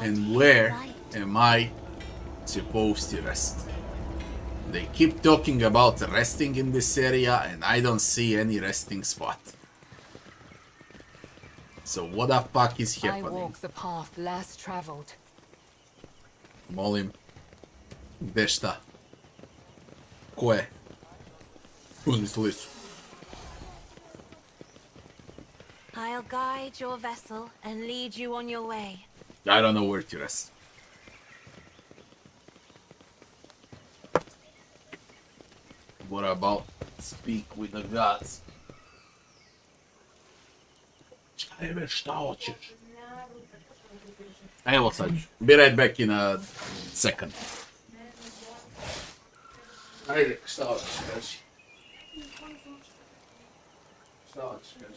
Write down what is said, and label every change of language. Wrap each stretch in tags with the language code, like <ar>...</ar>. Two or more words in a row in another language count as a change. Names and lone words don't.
<en>and his where light? am I supposed to rest? They keep talking about resting in this area, and I don't see any resting spot. So what the fuck is I happening? walk the path less traveled.</en> <sr>Molim. Gde šta? Ko je? Uzmi stolicu.</sr> <en>I'll guide your vessel and lead you on your way. I don't know where to rest. What about speak with the gods?</en> <sr>Ajme, šta hoćeš? Evo sad ću.</sr> <en>Be right back in a second.</en> <sr>Ajde, šta hoćeš, kaži? Šta hoćeš, kaži?</sr>